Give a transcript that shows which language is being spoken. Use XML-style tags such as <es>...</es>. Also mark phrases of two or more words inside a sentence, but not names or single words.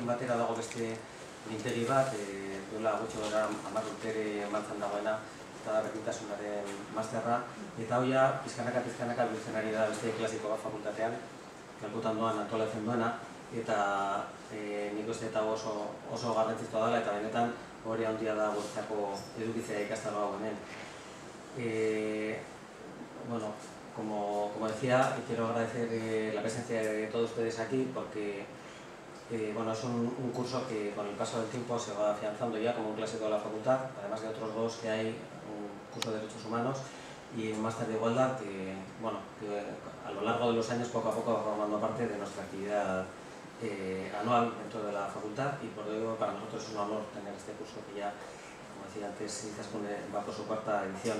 <eu>batera dago beste mintegi bat, duela gutxi gora 10 urtere martxan dagoena, eta da berdintasunaren masterra, eta hau ja pizkanaka biltzen ari da beste klasiko bat fakultatean, Calcuta Ondoan antolatzen duena, eta nik uste eta oso garrantzitsua dela eta benetan hori handia da guretzako edukitzea ikastaro hau hemen.</eu> <es>Bueno, como decía, quiero agradecer la presencia de todos ustedes aquí porque bueno, es un curso que con el paso del tiempo se va afianzando ya como un clásico de la facultad, además de otros dos que hay, un curso de Derechos Humanos y un máster de igualdad que a lo largo de los años poco a poco va formando parte de nuestra actividad anual dentro de la facultad, y por ello para nosotros es un honor tener este curso que ya, como decía antes, va por su cuarta edición.</es>